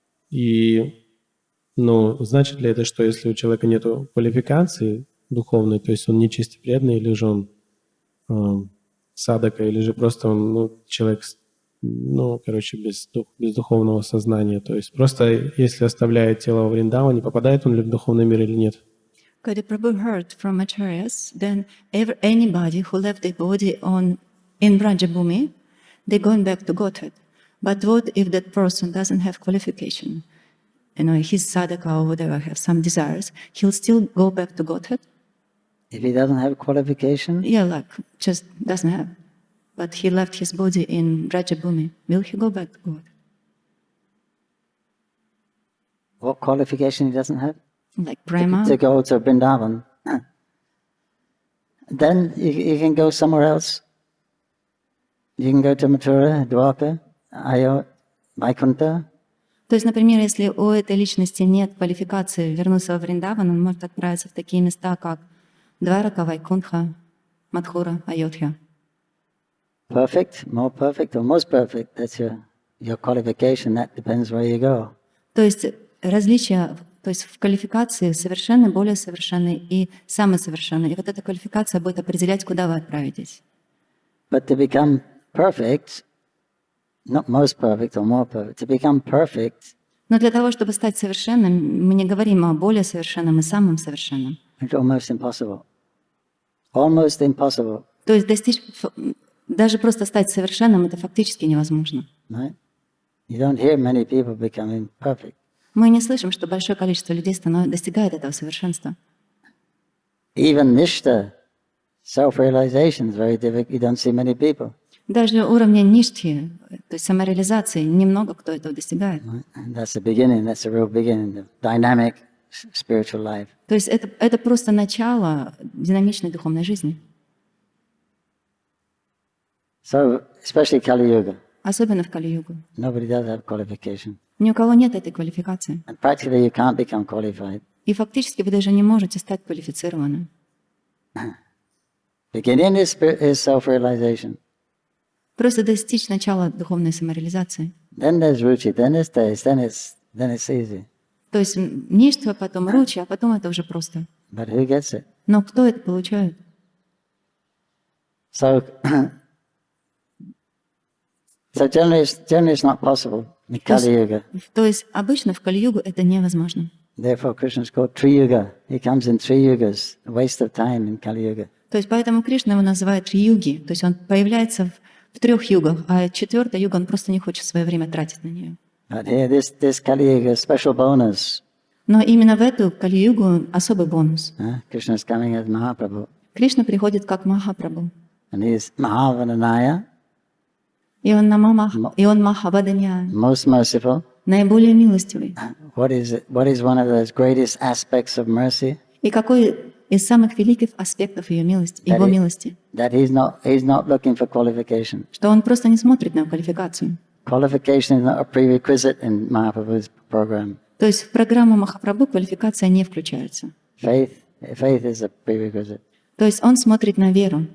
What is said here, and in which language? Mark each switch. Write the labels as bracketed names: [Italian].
[Russian] И, значит ли это, что если у человека нет квалификации духовной, то есть он не чисто преданный, или же он садака, или же просто он человек, без духовного сознания. То есть просто если оставляет тело во Вриндаване, попадает он ли в духовный мир или нет? [English] Prabhu heard from acharyas, then anybody who left their body in Vrajabhumi, they're going back to Godhead. But what if that person doesn't have qualification? His sadhaka or whatever have some desires, he'll still go back to Godhead? If he doesn't have qualification? Yeah, just doesn't have. But he left his body in Vrajabhumi. Will he go back to God? What qualification he doesn't have? Like Brahma? To go to Vrindavan. Then you can go somewhere else. You can go to Mathura, Dwarka, Ayodhya, Vaikuntha. [Russian] То есть, например, если у этой личности нет квалификации вернуться во Вриндаван, он может отправиться в такие места, как Дварака, Вайкунтха, Мадхура, Айодхя. [English] Perfect, more perfect, or most perfect, that's your qualification, that depends where you go. [Russian] То есть различия, то есть в квалификации совершенный, более совершенный и самый совершенный. И вот эта квалификация будет определять, куда вы отправитесь. [English] But to become perfect, not most perfect or more perfect, to become perfect, [Russian] но для того, чтобы стать совершенным, мы не говорим о более совершенном и самым совершенном. [English] It's almost impossible. Almost impossible. [Russian] То есть достичь, даже просто стать совершенным, это фактически невозможно. [English] Right? You don't hear many people becoming perfect. [Russian] Мы не слышим, что большое количество людей достигает этого совершенства. [English] Even nishta, self-realization is very difficult. You don't see many people. [Russian] Даже уровня ништхи, то есть самореализации, немного кто этого достигает. [English] And that's the beginning. That's the real beginning of dynamic spiritual life. [Russian] То есть это просто начало динамичной духовной жизни. [English] So, especially Kali Yuga. [Russian] Особенно в Кали-югу. [English] Nobody does have qualification. [Russian] Ни у кого нет этой квалификации. [English] And practically you can't become qualified. [Russian] И фактически вы даже не можете стать квалифицированным. [English] Beginning is self-realization. [Russian] Просто достичь начала духовной самореализации. [English] Then there's ruchi, then there's taste, then it's easy. [Russian] То есть ништха, потом ручи, а потом это уже просто. [English] But who gets it? [Russian] Но кто это получает? [English] So generally it's not possible in Kali Yuga. [Russian] То есть обычно в Кали-югу это невозможно. [English] Therefore Krishna is called Tri-yuga. He comes in 3 yugas. A waste of time in Kali Yuga. [Russian] То есть поэтому Кришна его называют Три-юги. То есть он появляется в 3 югах, а 4-я юга он просто не хочет свое время тратить на нее. [English] But here this Kali Yuga is special bonus. [Russian] Но именно в эту Кали-югу особый бонус. [English] Krishna is coming as Mahaprabhu. [Russian] Кришна приходит как Махапрабху. [English] And he is Mahavananaya, [Russian] И он Махаваданья, [English] most merciful. [Russian] наиболее милостивый. [English] What is one of those greatest aspects of mercy? [Russian] И какой из самых великих аспектов ее милости, его милости? [English] That he's not looking for qualification. [Russian] Что он просто не смотрит на квалификацию. [English] Qualification is not a prerequisite in Mahaprabhu's program. [Russian] То есть в программу Махапрабху квалификация не включается. [English] Faith is a prerequisite. [Russian] То есть он смотрит на веру.